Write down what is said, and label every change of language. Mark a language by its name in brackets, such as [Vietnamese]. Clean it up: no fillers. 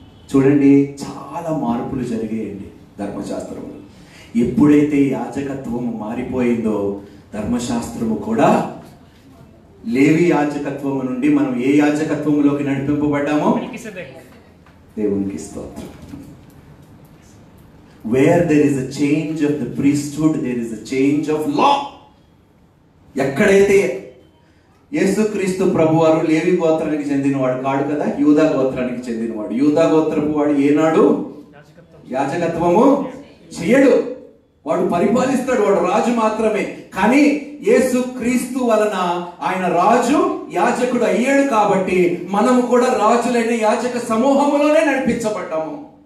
[Telugu] చూడండి, చాలా మార్పులు జరిగాయండి ధర్మశాస్త్రంలో. ఎప్పుడైతే యాజకత్వము మారిపోయిందో, ధర్మశాస్త్రము కూడా లేవి యాజకత్వము నుండి మనం ఏ యాజకత్వములోకి నడిపింపబడ్డామో దేవునికి స్తోత్రం. [English] Where there is a change of the priesthood, there is a change of law. [Telugu] ఎక్కడైతే యేసుక్రీస్తు ప్రభువారు లేవి గోత్రానికి చెందినవాడు కాడు కదా, యూదా గోత్రానికి చెందినవాడు. యూదా గోత్రపు వాడు ఏనాడు యాజకత్వము చేయడు, వాడు పరిపాలిస్తాడు, వాడు రాజు మాత్రమే. కానీ యేసుక్రీస్తు వలన ఆయన రాజు యాజకుడు అయ్యాడు కాబట్టి మనము కూడా రాజులైన యాజక సమూహములోనే నడిపించబడ్డాము.